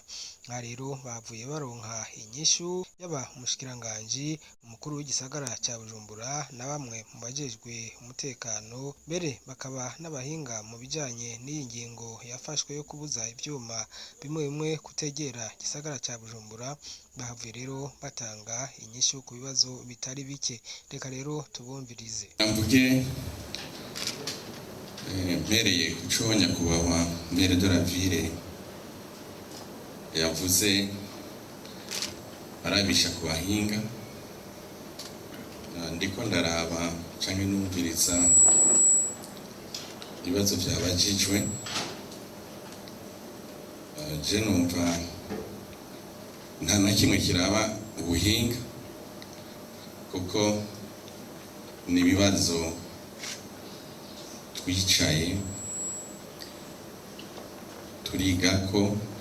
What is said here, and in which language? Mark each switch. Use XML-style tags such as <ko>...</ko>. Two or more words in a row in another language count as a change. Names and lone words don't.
<rn>Nka rero bavuye baronka inyishu yaba umushikiranganji, umukuru w'igisagara cya Bujumbura na bamwe mu bajejwe umutekano, mbere bakaba n'abahinga mu bijanye n'iyi ngingo yafashwe yo kubuza ivyuma bimwe bimwe kutegera gisagara cya Bujumbura. Bahavuye rero batanga inyishu ku bibazo bitari bike. Reka rero tubumvirize. Mvuge mpereye kuco nyakubahwa</rn> <fr>maire de la ville</fr> <rn>yavuze arabisha ku bahinga, ndiko ndaraba canke numviriza ibibazo byabajijwe. Je numva nta na kimwe kiraba ubuhinga, kuko ni ibibazo twicaye turiga ko</rn>